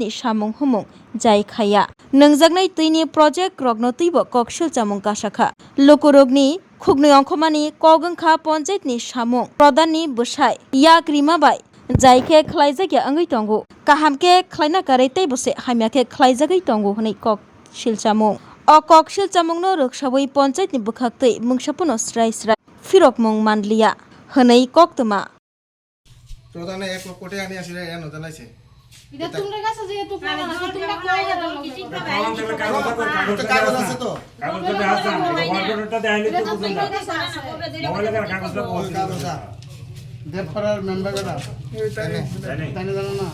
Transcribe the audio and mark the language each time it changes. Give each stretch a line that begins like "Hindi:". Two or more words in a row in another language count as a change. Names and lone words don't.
Bodo: नि सामुं हुमुं जाय खाया नोंजागनाय तैनि प्रजेक्ट रगनो तैबो ककशिल चामुं कासाखा लोकरोगनि खुगनै अंखमानि कगंखा पंचायत नि सामुं प्रधान नि बुसाइ याक रिमाबाय जायखे खलाइजागिया अंगै तंगु काहामके खलाइना कारै तैबोसे हामियाके खलाइजागै तंगु हनै ककशिल चामुं अ ककशिल चामुंनो रोखसाबै पंचायत नि बुखाक्तै मुंसापुनो स्राय स्राय फिरक मुं मानलिया हनै कक्तमा
Bangla: প্রধানে 1 লক্ষ টাকা নিয়ে আসলে এন জানাইছে এটা তোমরা কাছে যেহেতু প্রমাণ আছে তোমরা কই হারালো কিছু কাগজ আছে তো কাগজটা আছে ওয়ার্ডটা দেয়নি তো বুঝুন না মোবাইলে কাগজটা কাগজ আছে দেবপাড়ার মেম্বার কটা জানি জানো না